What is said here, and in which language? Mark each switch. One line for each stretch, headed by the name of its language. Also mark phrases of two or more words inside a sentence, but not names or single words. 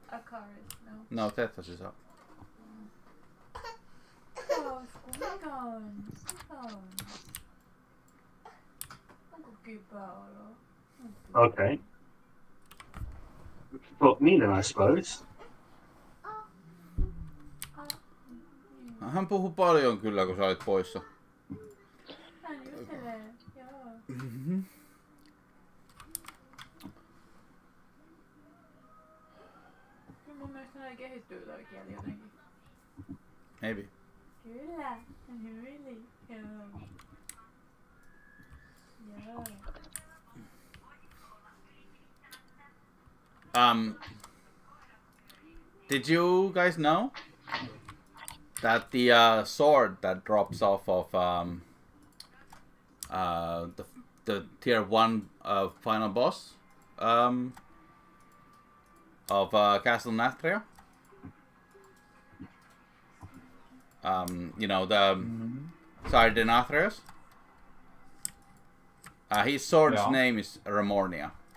English: Akaris, no. No, Tethos is up. Oh, Squeagon. Oh. Okay. Fuck me then, I suppose.
Finnish: Hän puhui paljon kyllä, kun sä olit poissa. Hän juttelee, joo. Kyllä mun mielestä näin kehittyy toi kieli jotenkin.
English: Maybe.
Finnish: Kyllä, really, joo. Joo.
English: Did you guys know that the sword that drops off of the tier 1 final boss of Castle Nathria, you know, the Sardenathrius, his sword's name is Ramornia.